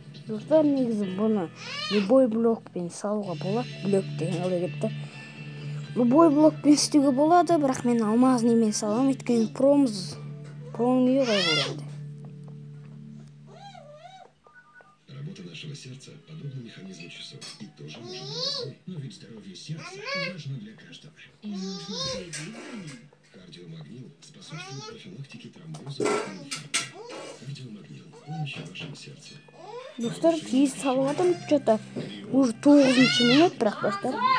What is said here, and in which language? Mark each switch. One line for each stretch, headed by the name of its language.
Kazakh: Достар, негізі бұны любой блокпен салуға болады. Блок деген қалай кетті. Любой блокпен істеуге болады, бірақ мен алмазныймен салам, өйткені промию ғой бұл енді.
Russian: Работа нашего сердца подобна механизму часов и тоже может быть сбой. Но ведь здоровье сердца важно для каждого. Кардиомагнил способствует профилактике тромбоза и инфаркта. Кардиомагнил – помощь вашему сердцу.
Kazakh: Достар, кейс салғадым,
Russian: что-то уже
Kazakh: 9-ші минут, бірақ достар.